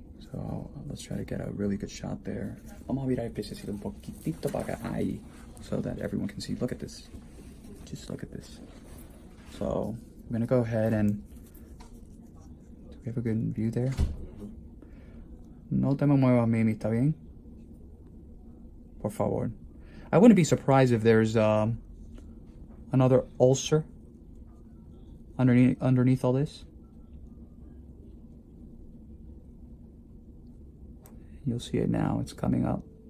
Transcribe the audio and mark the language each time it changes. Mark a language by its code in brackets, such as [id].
[en] So let's try to get a really good shot there. [es] Vamos a virar el pececito un poquitito para acá, ahí, [en] so that everyone can see. Look at this. Just look at this. So I'm gonna go ahead and, do we have a good view there? [es] No te me muevas, Mimi, ¿está bien? Por favor. [en] I wouldn't be surprised if there's another ulcer underneath all this. You'll see it now, it's coming up.